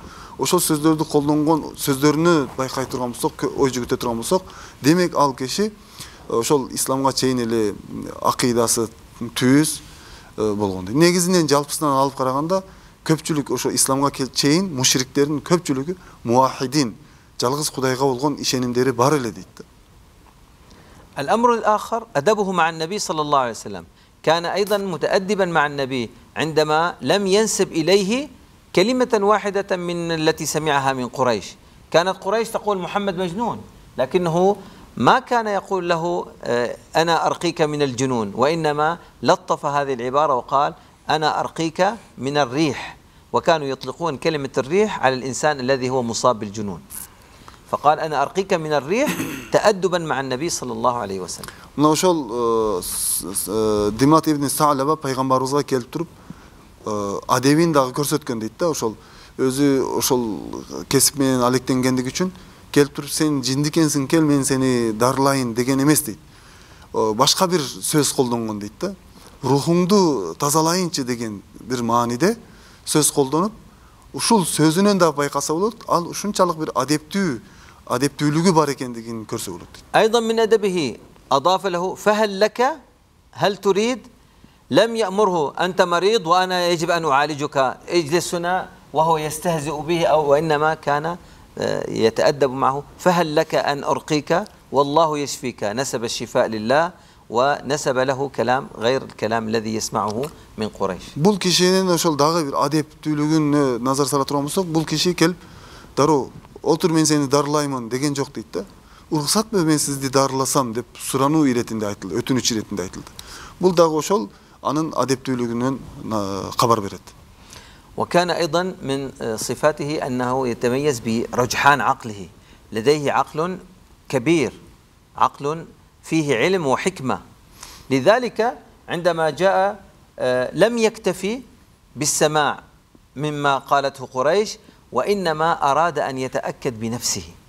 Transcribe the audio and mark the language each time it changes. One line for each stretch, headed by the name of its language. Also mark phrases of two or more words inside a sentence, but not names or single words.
Kyrgyz: Ошол сөздөрдү колдонгон сөздөрүнү байкай турган болсок, ой жүгүтө турган болсок, демек ал киши ошол исламга чейин эле акыйдасы түз болгон дейт. Негизинен жалпысынан алып караганда көпчүлүк ошо исламга чейин мушриктердин көпчүлүгү муахидин, жалгыз Кудайга болгон ишенимдери бар эле дейт.
Arabic: الأمر الآخر أدبه مع النبي صلى الله عليه وسلم. كان أيضا متأدبا مع النبي عندما لم ينسب إليه كلمة واحدة من التي سمعها من قريش. كانت قريش تقول محمد مجنون، لكنه ما كان يقول له أنا أرقيك من الجنون، وإنما لطف هذه العبارة وقال أنا أرقيك من الريح، وكانوا يطلقون كلمة الريح على الإنسان الذي هو مصاب بالجنون. فقال أنا أرقيك من الريح تأدبا مع النبي صلى الله عليه وسلم.
Kyrgyz: Мына ошол Димат ибн Саалаба пайгамбарыбызга келип туруп адебин дагы көрсөткөн дейт да. Ошол өзү ошол кесип менен алектенгендиги үчүн келип туруп сен жиндик экенсиң, кел мен сени дарылайын деген эмес дейт. Башка бир сөз колдонгон дейт да. Рухуңду тазалайынчы деген бир мааниде сөз колдонуп, ушул сөзүнөн да байкаса болот, ал ушунчалык бир адептүүлүгү бар экендигин көрсө болот дейт.
Arabic: أيضا من أدبه أضاف له فهل لك هل تريد لم يأمره أنت مريض وأنا يجب أن أعالجك اجلس هنا وهو يستهزئ به أو وإنما كان يتأدب معه فهل لك أن أرقيك والله يشفيك نسب الشفاء لله ونسب له كلام غير الكلام الذي يسمعه من قريش.
Kyrgyz: Бул кишинин ошол дагы бир адептүүлүгүнө назар сала турган болсок, бул киши келип дароо отур мен сени дарылаймын деген жок дейт да. Уруксат мен сизди дарыласам деп сурануу иретинде айтылды, өтүнүч иретинде айтылды. Бул дагы ошол анын адептүүлүгүнөн кабар берет.
Arabic: وكان أيضا من صفاته أنه يتميز برجحان عقله، لديه عقل كبير، عقل فيه علم وحكمة، لذلك عندما جاء لم يكتفي بالسماع مما قالته قريش وإنما أراد أن يتأكد بنفسه.